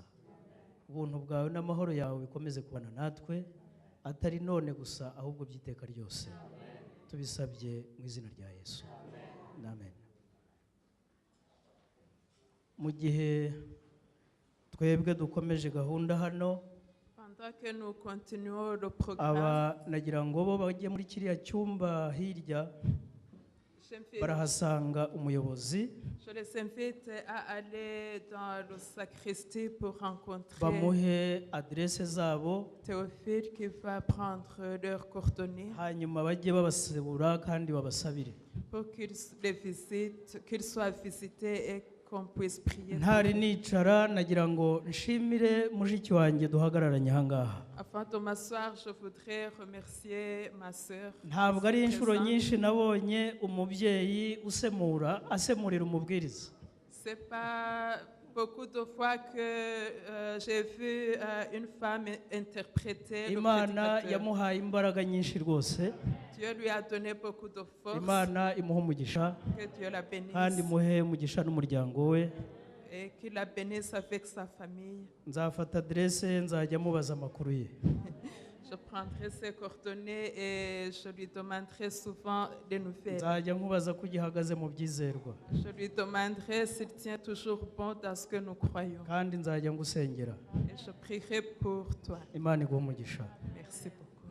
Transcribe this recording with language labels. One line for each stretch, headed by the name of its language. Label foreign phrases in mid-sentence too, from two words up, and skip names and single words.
Kinyarwanda: Ubuntu bwawe n'amahoro yawe bikomeze kubana natwe, atari none gusa ahubwo by'iteka ryose. Tubisabye mu izina rya Yesu, amen. Mu gihe twebwe dukomeje gahunda hano,
French: Pendant que nous continuons le programme,
Kinyarwanda: aba nagira ngo bo bajye muri kiriya cyumba hirya, barahasanga umuyobozi,
French: je les invite à aller dans le sacristie pour rencontrer
Kinyarwanda: bamuhe adresse zabo,
French: Théophile qui va prendre leurs coordonnées
Kinyarwanda: hanyuma bajye babasebura kandi babasabire.
French: pour qu'ils les visitent, qu'ils soient visités et qu'on puisse prier.
Kinyarwanda: Ntari nicara nagira ngo nshimire mushiki wanjye duhagararanye aha ngaha.
French: Avant de m'asseoir, je voudrais remercier ma sœur.
Kinyarwanda: Ntabwo ari inshuro nyinshi nabonye umubyeyi asemurira umubwiriza.
French: C'est pas beaucoup de fois que j'ai vu une femme interpréter le
Kinyarwanda: Imana
French: prédicateur.
Kinyarwanda: yamuhaye imbaraga nyinshi rwose.
French: Dieu lui a donné beaucoup de force.
Kinyarwanda: Imana imuha umugisha
French: Que Dieu la bénisse
Kinyarwanda: kandi imuhe umugisha n'umuryango we.
French: et qu'il la bénisse avec sa famille.
Kinyarwanda: Nzafata adresse nzajya mubaza amakuru ye.
French: Je prendrai ses coordonnées et je lui demanderai souvent des nouvelles.
Kinyarwanda: Nzajya nkubaza ko ugihagaze mu byizerwa,
French: Je lui demanderai s'il tient toujours bon dans ce que nous croyons.
Kinyarwanda: kandi nzajya ngusengera.
French: Et je prierai pour toi.
Kinyarwanda: Imana iguhe umugisha.
French: Merci beaucoup.